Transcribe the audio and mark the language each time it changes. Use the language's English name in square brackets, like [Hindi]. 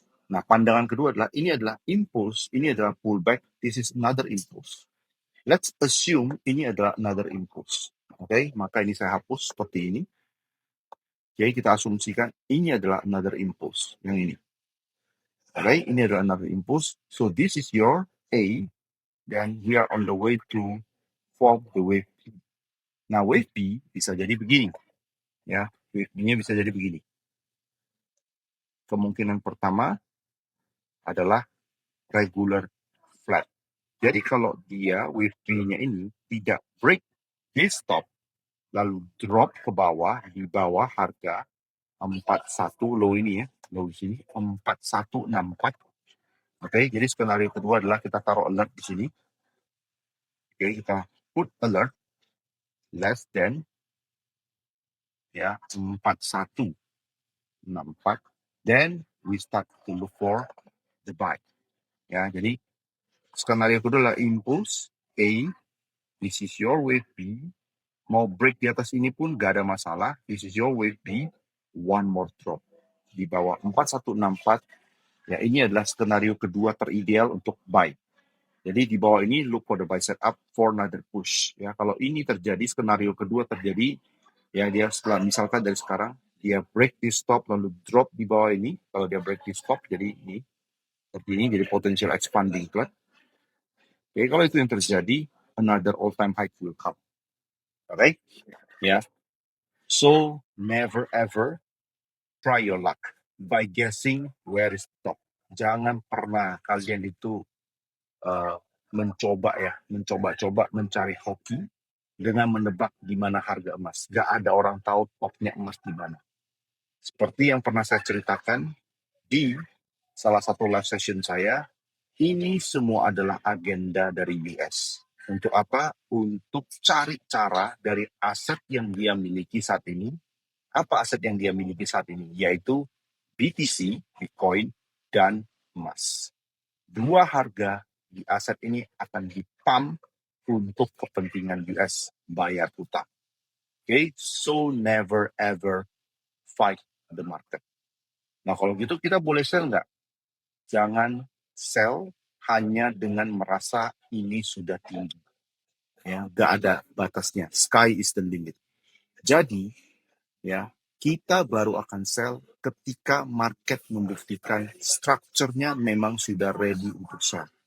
[Indonesian] Nah, pandangan kedua adalah, ini adalah impulse, ini adalah pullback, [English] this is another impulse. Let's assume [Indonesian] ini adalah another impulse. Oke, maka ini saya hapus seperti ini. Jadi kita asumsikan ini adalah another impulse, yang ini. Oke, ini adalah another impulse. [English] So this is your A, [Indonesian] dan [English] we are on the way to form the wave B. [Indonesian] Nah, wave B bisa jadi begini. Ya, wave B-nya bisa jadi begini. Kemungkinan pertama adalah regular flat. Jadi kalau dia wave B-nya ini tidak [English] break this stop, [Indonesian] lalu drop ke bawah, di bawah harga 41 low ini ya, low sini 4164. Oke, jadi skenario kedua adalah kita taruh alert di sini. [English] Oke, kita put alert less than ya 4164, then we start to look for the buy. [Indonesian] Ya, jadi skenario kedua adalah impulse A, [English] this is your wave B. [Indonesian] Mau break di atas ini pun gak ada masalah. [English] This is your wave B. One more drop [Indonesian] di bawah 4164. Ya, ini adalah skenario kedua terideal untuk buy. Jadi di bawah ini [English] look for the buy setup for another push. [Indonesian] Ya, kalau ini terjadi, skenario kedua terjadi, ya dia setelah misalkan dari sekarang dia break di stop lalu drop di bawah ini. Kalau dia break di stop, jadi ini seperti ini, jadi potential expanding flat. Oke, kalau itu yang terjadi, [English] another all time high will come. Alright, ya. So never ever try your luck by guessing where is top. [Indonesian] Jangan pernah kalian itu mencoba-coba mencari hoki dengan menebak di mana harga emas. Gak ada orang tahu topnya emas di mana. Seperti yang pernah saya ceritakan di salah satu live session saya, ini semua adalah agenda dari US. Untuk apa? Untuk cari cara dari aset yang dia miliki saat ini. Apa aset yang dia miliki saat ini? Yaitu BTC, Bitcoin, dan emas. Dua harga di aset ini akan dipump untuk kepentingan US bayar utang. [English] Okay? So never ever fight the market. [Indonesian] Nah, kalau gitu kita boleh sell nggak? Jangan sell hanya dengan merasa ini sudah tinggi. Ya, nggak ada batasnya. [English] Sky is the limit. [Indonesian] Jadi, ya, kita baru akan sell ketika market membuktikan structure-nya memang sudah ready untuk sell.